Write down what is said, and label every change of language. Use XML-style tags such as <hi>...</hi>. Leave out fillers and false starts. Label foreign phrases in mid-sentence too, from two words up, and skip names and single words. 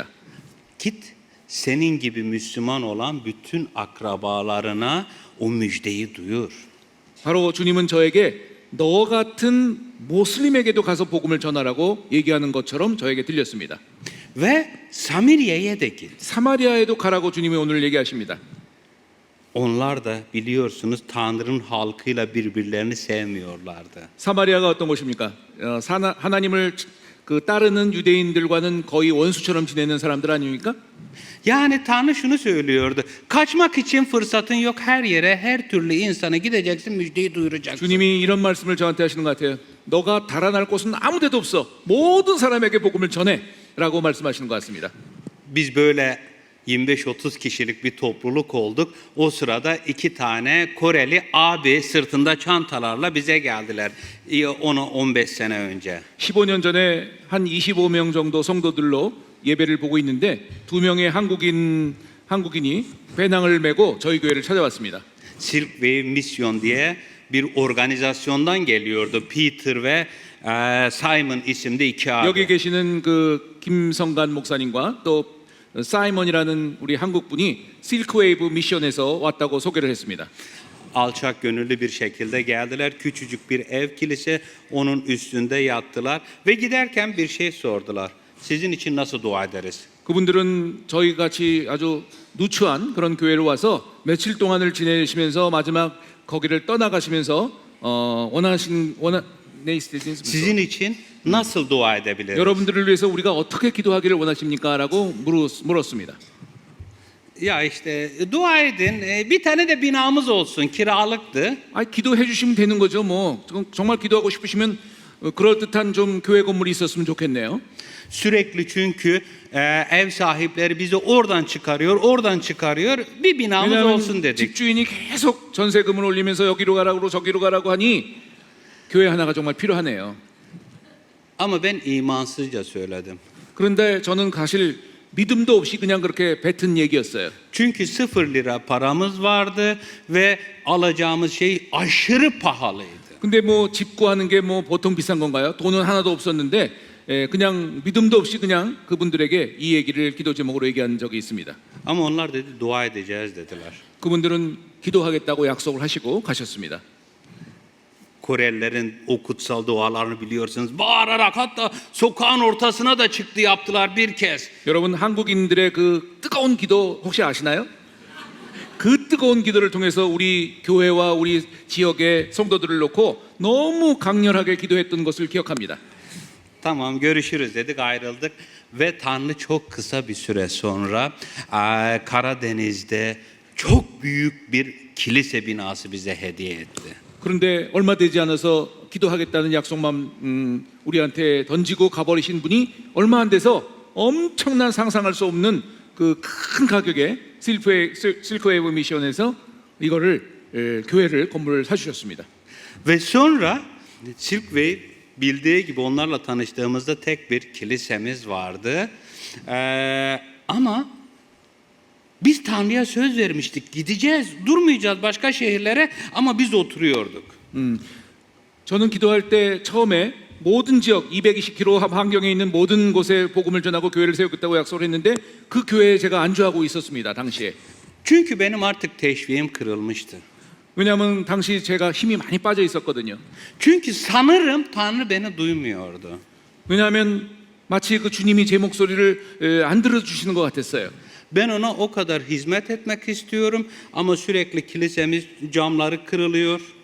<tr>Git senin gibi Müslüman olan bütün akrabalarına o müjdeyi duyur.</tr> <ko>바로 주님은 저에게 너 같은 모슬림에게도 가서 복음을 전하라고 얘기하는 것처럼 저에게 들렸습니다.</ko> <tr>ve Samiriye'ye de git.</tr> <ko>사마리아에도 가라고 주님이 오늘 얘기하십니다.</ko> <tr>Onlar da biliyorsunuz Tanrı'nın halkıyla birbirlerini sevmiyorlardı.</tr> <ko>사마리아가 어떤 곳입니까? 하나님을 그 따르는 유대인들과는 거의 원수처럼 지내는 사람들 아닙니까?</ko> <tr>Yani Tanrı şunu söylüyordu. Kaçmak için fırsatın yok, her yere, her türlü insana gideceksin, müjdeyi duyuracaksın.</tr> <ko>주님이 이런 말씀을 저한테 하시는 것 같아요. 너가 달아날 곳은 아무 데도 없어. 모든 사람에게 복음을 전해라고 말씀하시는 것 같습니다.</ko> <tr>Biz böyle 25-30 kişilik bir topluluk olduk. O sırada 2 tane Koreli abi sırtında çantalarla bize geldiler. 10-15 sene önce.</tr> <ko>15년 전에 한 25명 정도 성도들로 예배를 보고 있는데 두 명의 한국인이 배낭을 메고 저희 교회를 찾아왔습니다.</ko> <tr>Silk Wave Mission diye bir organizasyondan geliyordu. Peter ve Simon isimli iki abi.</tr> <ko>여기 계시는 그 김성간 목사님과 또 사이먼이라는 우리 한국 분이 실크웨이브 미션에서 왔다고 소개를 했습니다.</ko> <tr>Alçak gönüllü bir şekilde geldiler. Küçücük bir ev kilise, onun üstünde yattılar ve giderken bir şey sordular. Sizin için nasıl dua ederiz?</tr> <ko>그분들은 저희 같이 아주 누추한 그런 교회로 와서 며칠 동안을 지내시면서 마지막 거기를 떠나가시면서</ko> <tr>Sizin için nasıl dua edebiliriz?</tr> <ko>여러분들을 위해서 우리가 어떻게 기도하기를 원하십니까?라고 물었습니다.</ko> <tr>Ya işte dua edin. Bir tane de binamız olsun. Kiralıktı.</tr> <ko>기도해 주시면 되는 거죠. 뭐 정말 기도하고 싶으시면 그럴 듯한 좀 교회 건물이 있었으면 좋겠네요.</ko> <tr>Sürekli çünkü ev sahipleri bizi oradan çıkarıyor. Bir binamız olsun</tr> <ko>왜냐하면</ko> <tr>dedik.</tr> <ko>집주인이 계속 전세금을 올리면서 여기로 가라고 저기로 가라고 하니 교회 하나가 정말 필요하네요.</ko> <tr>Ama ben imansızca söyledim.</tr> <ko>그런데 저는 사실 믿음도 없이 그냥 그렇게 뱉은 얘기였어요.</ko> <tr>Çünkü 0 lira paramız vardı ve alacağımız şey aşırı pahalıydı.</tr> <ko>근데 뭐 집 구하는 게 뭐 보통 비싼 건가요? 돈은 하나도 없었는데 그냥 믿음도 없이 그냥 그분들에게 이 얘기를 기도 제목으로 얘기한 적이 있습니다.</ko> <tr>Ama onlar dedi dua edeceğiz dediler.</tr> <ko>그분들은 기도하겠다고 약속을 하시고 가셨습니다.</ko> <tr>Korelilerin o kutsal dualarını biliyorsunuz. Bağırarak hatta sokağın ortasına da çıktı yaptılar bir kez.</tr> <ko>여러분 한국인들의 그 뜨거운 기도 혹시 아시나요? 그 뜨거운 기도를 통해서 우리 교회와 우리 지역의 성도들을 놓고 너무 강렬하게 기도했던 것을 기억합니다.</ko> <tr>Tamam görüşürüz dedik ayrıldık ve Tanrı çok kısa bir süre sonra Karadeniz'de çok büyük bir kilise binası bize hediye etti.</tr> <ko>그런데 얼마 되지 않아서 기도하겠다는 약속만 우리한테 던지고 가버리신 분이 얼마 안 돼서 엄청난 상상할 수 없는 그 큰 가격에 실크웨이브 미션에서 이거를 교회를 건물을 사주셨습니다.</ko> <tr>Ve sonra Silk Wave bildiği gibi onlarla tanıştığımızda tek bir kilisemiz vardı. Ama biz Tanrı'ya söz vermiştik. Gideceğiz, durmayacağız başka şehirlere ama biz oturuyorduk.</tr> <ko>저는 기도할 때 처음에 모든 지역 220km 환경에 있는 모든 곳에 복음을 전하고 교회를 세우겠다고 약속을 했는데 그 교회에 제가 안주하고 있었습니다. 당시에.</ko> <tr>Çünkü benim artık teşviğim kırılmıştı.</tr> <ko>왜냐하면 당시 제가 힘이 많이 빠져 있었거든요.</ko> <tr>Çünkü sanırım Tanrı beni duymuyordu.</tr> <ko>왜냐하면 마치 그 주님이 제 목소리를 안 들어주시는 것 같았어요.</ko> <tr>Ben ona o kadar hizmet etmek istiyorum ama sürekli kilisemiz camları kırılıyor.</tr>